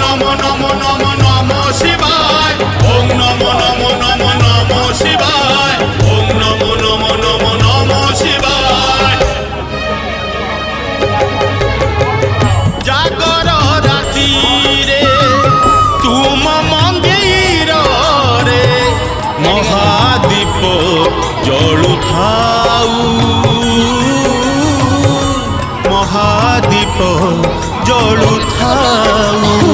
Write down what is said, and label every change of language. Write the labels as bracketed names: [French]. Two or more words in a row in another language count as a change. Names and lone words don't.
[Sanskrit] নমো নমো নমো শিবায়, ওম নমো নমো নমো নমো শিবায়, ওম নমো নমো নমো নমো শিবায়। [Odia] ଜାଗର ରାତିରେ ତୁମ ମନ୍ଦିରେ ମହାଦୀପ ଜଳୁଥାଉ, ମହାଦୀପ ଜଳୁଥାଉ।